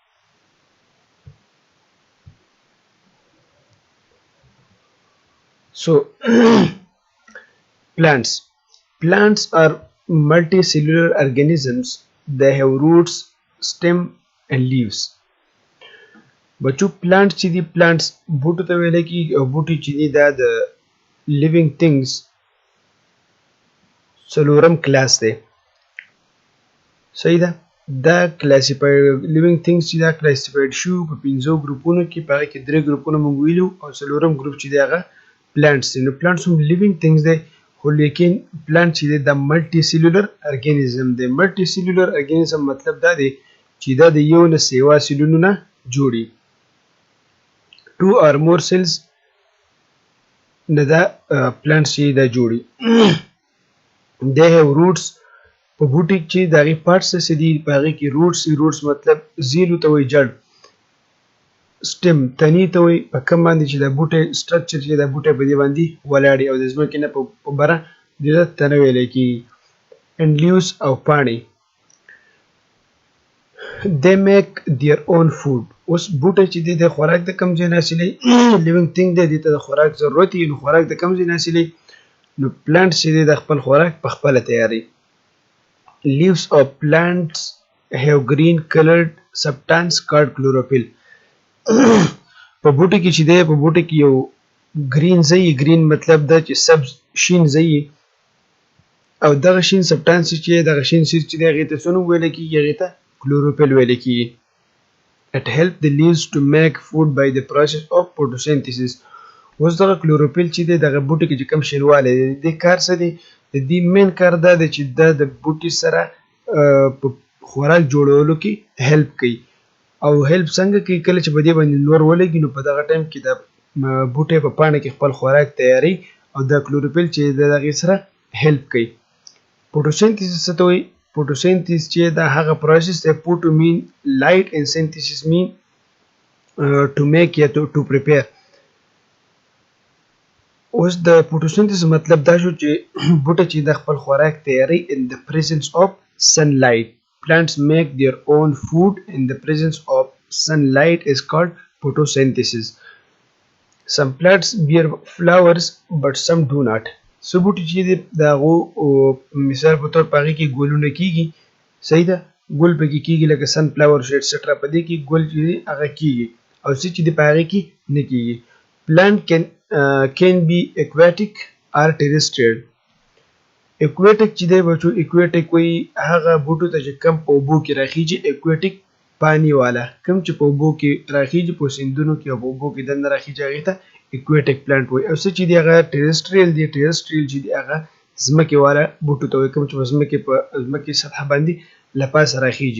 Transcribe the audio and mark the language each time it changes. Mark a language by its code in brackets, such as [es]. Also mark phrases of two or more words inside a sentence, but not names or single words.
[en] So plants. Plants are multicellular organisms. They have roots, stem and leaves. [ps] बच्चों plants چې دي plants بوټو ته ویل کېږي او بوټي چې دي دا د [en] living things [ps] څلورم کلاس دی. صحیح ده. دا کلاسیفاید [en] living things [ps] چې دا کلاسیفاید شو په پنځو ګروپونو کې، په هغه کې درې ګروپونه موږ ویلو او څلورم ګروپ چې دی هغه plants دي. نو plants هم [en] living things [ps] دی، خو لیکن plant چې دی دا ملټي سیلولر ارګانیزم دی. ملټي سیلولر ارګانیزم مطلب دا دی چې دا د یو نه سیوا سیلونو نه جوړي. [en] 2 or more cells [ps] نه دا plants چې دا جوړي. [en] they have roots. [ps] په بوټي چې دغه پارټس څه دي، په هغه کې روټس مطلب زیلو ته وایي جړ، سټم تنې ته وایي په کوم باندې چې د بوټي سټرکچر چې د بوټي په دې باندې ولاړ او د ځمکې نه په بره د تنه ویل کېږي. [en] and leaves [ps] او پاڼې. [en] they make their own food. [ps] اوس بوټي چې دی د خوراک د کم ځای نه حاصلوي، [en] living thing [ps] دی، دې ته د خوراک ضرورت وي، نو خوراک د کم ځای نه حاصلوي، نو پلانټ چې دی د خپل خوراک په خپله تیاروي. [en] Leaves of plants have green colored substance called chlorophyll. [ps] په بوټي کې چې دی، په بوټي کې یو green ځای، green مطلب دا چې سبز شین ځای، او دغه شین سبسټانس چې دغه شین سیز چې دی هغې ته څه نوم ویلی کېږي؟ هغې ته chlorophyll ویلی کېږي. [en] It helps the leaves to make food by the process of photosynthesis. [ps] اوس دغه کلوروفیل چې دی دغه بوټي کې چې کوم شینوالی دی، د دې کار څه دی؟ د دې مین کار دا دی چې دا د بوټي سره په خوراک جوړولو کې هیلپ کوي. او هیلپ څنګه کوي؟ کله چې په دې باندې نور ولګي نو په دغه ټایم کې د بوټي په پاڼه کې خپل خوراک تیاری او دا کلوروفیل چې د دغې سره هیلپ کوي. فوټوسینتھیسس څه ته وایي؟ فوټوسینتھیسس چې دا هغه پروسس دی، [en] photo mean light and synthesis mean to make [ps] یا [en] to prepare. [ps] اوس د فوټوسینتھیسس مطلب دا شو چې بوټي چې د خپل خوراک تیاری [en] in the presence of sunlight. Plants make their own food in the presence of sunlight is called photosynthesis. Some plants bear flowers but some do not. [ps] څه بوټي چې دي د هغو مثال په طور په هغې کې ګلونه کېږي. صحیح ده، ګل پکې کېږي لکه سن فلاور شو ایټسټرا، په دې کې ګل چې دی هغه کېږي، او څه چې دی په هغې کې نه کېږي. [en] پلانټ can be aquatic or terrestrial. [ps] aquatic چې دی بچو، aquatic وایي هغه بوټو ته چې کم په اوبو کې راخیږي، aquatic [ur] پانی والا، [ps] کم چې په اوبو کې راخیږي، په سیندونو کې او په اوبو کې دننه راخیږي، هغې ته [en] aquatic plant [ps] وایي. او څه چې دی هغه terrestrial دی. terrestrial چې دی هغه ځمکې والا بوټو ته وایي، کوم چې په ځمکې سطحه باندې له پاسه راخیږي.